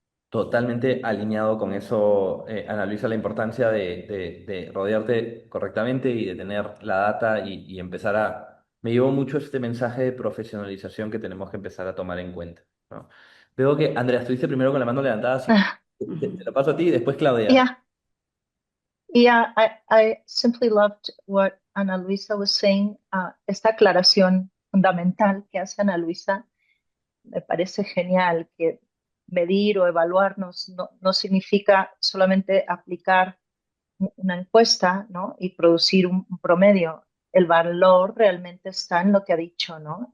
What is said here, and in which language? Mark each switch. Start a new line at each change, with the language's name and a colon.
Spanish: Totalmente alineado con eso, Ana Luisa, la importancia de rodearte correctamente y de tener la data y empezar a... Me llevó mucho este mensaje de profesionalización que tenemos que empezar a tomar en cuenta, ¿no? Veo que, Andrea, estuviste primero con la mano levantada, así que te lo paso a ti y después Claudia.
English: Yeah, yeah, I simply loved what Ana Luisa was saying.
Spanish: Esta aclaración fundamental que hace Ana Luisa me parece genial, que medir o evaluarnos no significa solamente aplicar una encuesta, ¿no? Y producir un promedio. El valor realmente está en lo que ha dicho, ¿no?